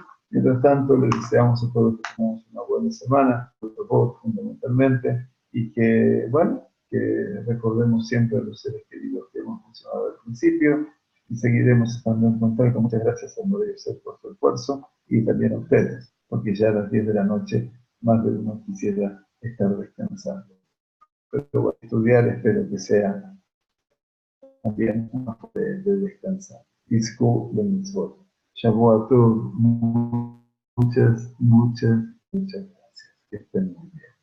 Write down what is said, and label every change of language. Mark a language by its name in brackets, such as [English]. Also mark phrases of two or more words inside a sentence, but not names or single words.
[Spanish] Mientras tanto, les deseamos a todos que tengamos una buena semana, fundamentalmente, y que, bueno, que recordemos siempre a los seres queridos que hemos mencionado al principio, y seguiremos estando en contacto. Muchas gracias a María José por su esfuerzo, y también a ustedes, porque ya a las 10 de la noche más de uno quisiera estar descansando. Pero bueno, estudiar espero que sea también una forma de descansar. [Hebrew] עסקו דמצוות. שבועות טוב. [Spanish] Muchas gracias. Que estén muy bien.